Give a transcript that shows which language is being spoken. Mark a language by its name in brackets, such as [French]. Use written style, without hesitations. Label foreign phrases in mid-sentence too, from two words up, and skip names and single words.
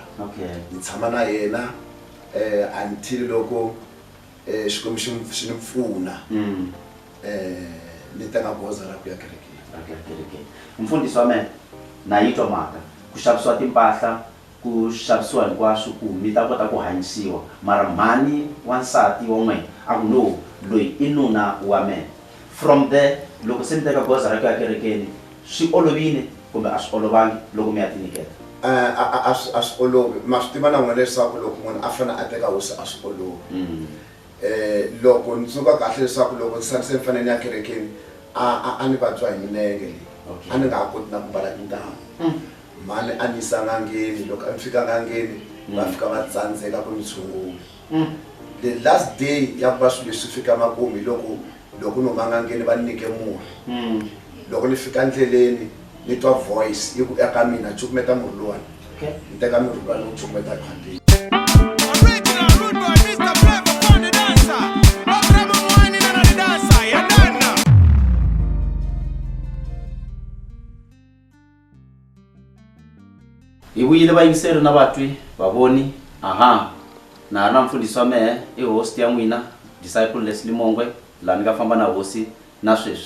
[Tsonga] Ni tshama na yena until loko Xikwembu xi ni pfuna ni teka goza ra ku ya kerekeni. Mfundhisi wa mehe na yi twa mhaka ku xavisiwa timpahla ku xavisiwa hinkwaswo ku mi ta kota ku hanyisiwa mara mhani wansati wa n'wina a ku no loyi i nuna wa mina. [English] From there [Tsonga] loko se mi teka goza ra ku ya kerekeni swi olovile kumbe a swi olovangi loko mi ya tinyiketa? A swi olovi ma swi tiva na n'wina leswaku loko munhu a fanele a teka hosi a swi olovi. Loko ni tsuka kahle leswaku loko se ni fanele ni ya kerekeni a ni vabya hi milenge leyi a ni nga ha koti na ku mbala tintangu. Mhani a ni yisa n'angeni loko a ni fika n'angeni va fika va tsandzeka ku ni tshungula. [English] The last day [Tsonga] ya ku va swilo leswi fika makumu hi loko ni huma n'angeni va ni nyike murhi. Loko ni fika ndleleni ni twa voice yi ku eka mina cukumeta murhi luwani. Ni teka murhi luwani ni wu cukumeta khwandini. Hi vuyile vayingiseri na vatwi vavoni na ha ri na mfundhisi wa mehe i host ya n'wina Disciple Leslie Mongwe laha ni nga famba na hosi na sweswi.